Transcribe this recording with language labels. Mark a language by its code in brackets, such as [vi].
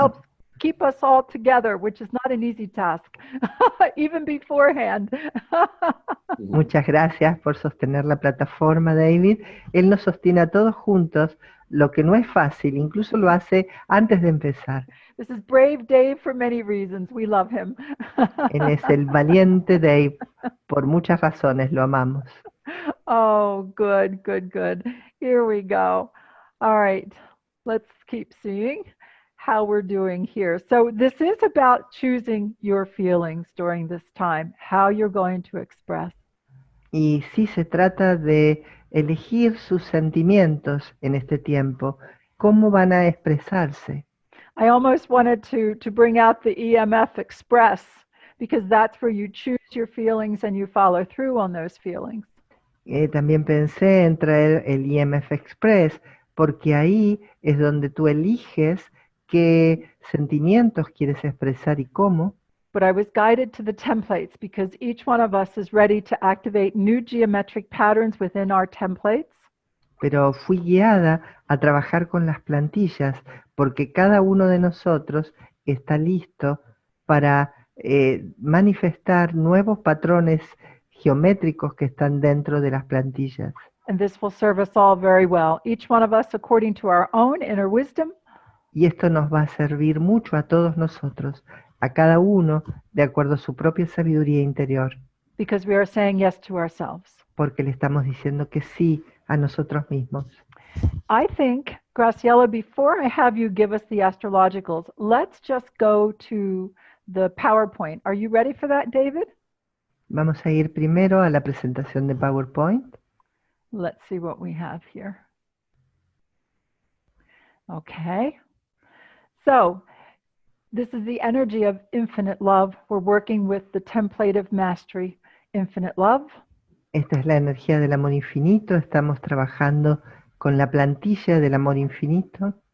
[en] helps keep us all together, which is not an easy task, even beforehand. [es] Muchas gracias por sostener la plataforma, David. Él nos sostiene a todos juntos, lo que no es fácil, incluso lo hace antes de empezar. [en] This is brave Dave for many reasons. We love him. [es] Él es el valiente Dave, por muchas razones, lo amamos. [en] Oh, good, good, good. Here we go. All right, let's keep seeing how we're doing here. So this is about choosing your feelings during this time, how you're going to express. [es] Y sí se trata de elegir sus sentimientos en este tiempo, cómo van a expresarse. [en] I almost wanted to bring out the EMF Express because that's where you choose your feelings and you follow through on those feelings. [es] También pensé en traer el IMF Express, porque ahí es donde tú eliges qué sentimientos quieres expresar y cómo. [en] But I was guided to the templates because each one of us is ready to activate new geometric patterns within our templates. [es] Pero fui guiada a trabajar con las plantillas, porque cada uno de nosotros está listo para manifestar nuevos patrones geométricos que están dentro de las plantillas. [en] And this will serve us all very well, each one of us according to our own inner wisdom. [es] Y esto nos va a servir mucho a todos nosotros, a cada uno de acuerdo a su propia sabiduría interior, [en] Because we are saying yes to ourselves. [es] porque le estamos diciendo que sí a nosotros mismos. [en] I think, Graciela, before I have you give us the astrologicals, let's just go to the PowerPoint. Are you ready for that, David? [es] Vamos a ir primero a la presentación de PowerPoint. [en] Let's see what we have here. Okay. So this is the energy of infinite love. We're working with the template of mastery, infinite love. [es] Esta es la energía del amor infinito. Estamos trabajando con la plantilla del amor infinito.